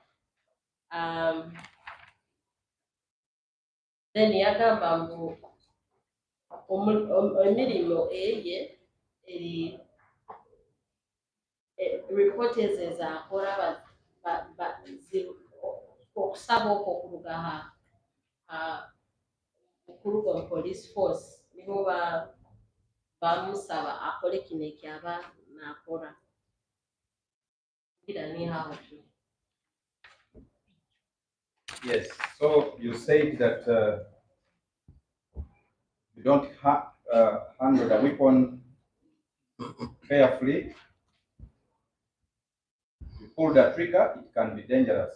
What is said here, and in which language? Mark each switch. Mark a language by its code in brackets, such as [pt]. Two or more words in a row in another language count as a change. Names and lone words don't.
[nyn] then yagamba mbu emirimo eye eri report ezo ezakora okusaba okwo kuruga mu [en] police force [nyn] nibo bamusaba akole kino ekyaba nakora ira ni hawo. [en] Yes, so you said that you don't handle the weapon carefully. You pull the trigger, it can be dangerous.